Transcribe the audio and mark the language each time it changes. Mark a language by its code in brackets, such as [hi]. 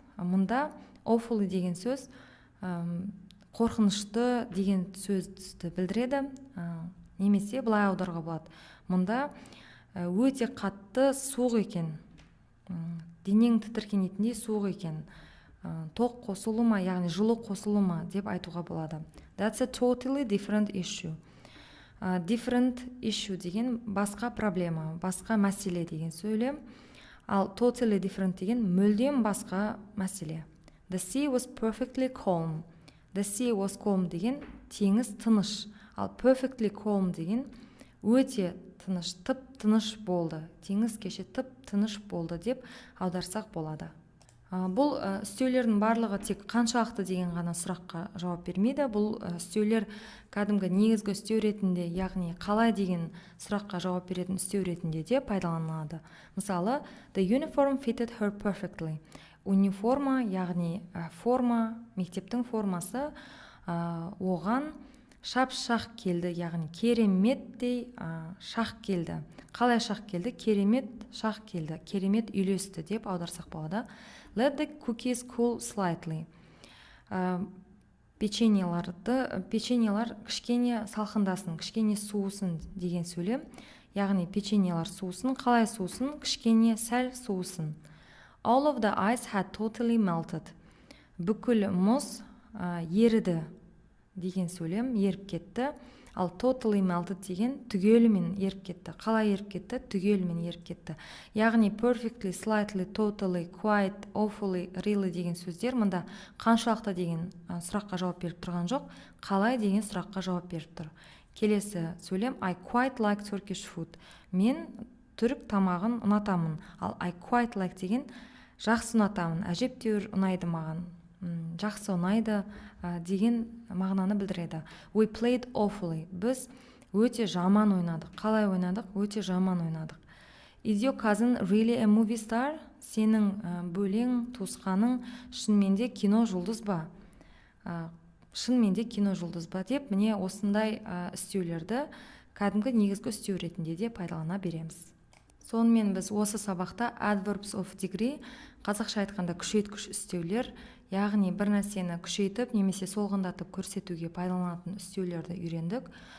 [kk] Мұнда awfully деген сөз қорқынышты деген сөзді білдіреді, немесе былай аударуға болады. Мұнда өте қатты суық екен, денең тітіркенетіндей суық екен, тоқ қосылу ма, яғни жылу қосылу ма деп айтуға болады. [en] That's a totally different issue. Different issue [kk] деген басқа проблема, басқа мәселе деген сөйлем. Ал [en] totally different [kk] деген мүлдем басқа мәселе. [en] The sea was perfectly calm. The sea was calm [kk] деген теңіз тыныш. Ал [en] perfectly calm [kk] деген өте тыныш, тып тыныш болды. Теңіз кеше тып тыныш болды деп аударсақ болады. Бұл үстеулердің барлығы тек қаншалықты деген ғана сұраққа жауап бермейді. Бұл үстеулер кәдімгі негізгі үстеу ретінде, яғни қалай деген сұраққа жауап беретін үстеу ретінде де пайдаланылады. [en] Мысалы, the uniform fitted her perfectly. [kk] Униформа, яғни форма, мектептің формасы оған шап-шақ келді, яғни кереметтей шақ келді. Қалай шақ келді? Керемет шақ келді, керемет үйлесті деп аударсақ болады. [en] Let the cookies cool slightly. [kk] Печеньелар кішкене салқындасын, кішкене суысын деген сөйлем. Яғни печеньелар суысын, қалай суысын? Кішкене сәл суысын. [en] All of the ice had totally melted. [kk] Бүкіл мұз еріді деген сөйлем, еріп кетті. Ал [en] totally melted [kk] деген түгелімен еріп кетті. Қалай еріп кетті? Түгелімен еріп кетті. Яғни perfectly, slightly, totally, quite, awfully, really деген сөздер мұнда қаншалықты деген сұраққа жауап беріп тұрған жоқ, қалай деген сұраққа жауап беріп тұр. Келесі сөйлем [en] I quite like Turkish food. [kk] Мен түрік тамағын ұнатамын. Ал [en] I quite like [kk] деген жақсы ұнатамын, әжептәуір ұнайды маған, жақсы ұнайды деген мағынаны білдіреді. [en] We played awfully. [kk] Біз өте жаман ойнадық. Қалай ойнадық? Өте жаман ойнадық. [en] Is your cousin really a movie star? [kk] Сенің бөлең, туысқаның шынымен де кино жұлдыз ба? Шынымен де кино жұлдыз ба деп, міне осындай үстеулерді кәдімгі негізгі үстеу ретінде де пайдалана береміз. Сонымен біз осы сабақта [en] adverbs of degree, [kk] қазақша айтқанда күшейткіш үстеулер, яғни бір нәрсені күшейтіп немесе солғындатып көрсетуге пайдаланатын үстеулерді үйрендік.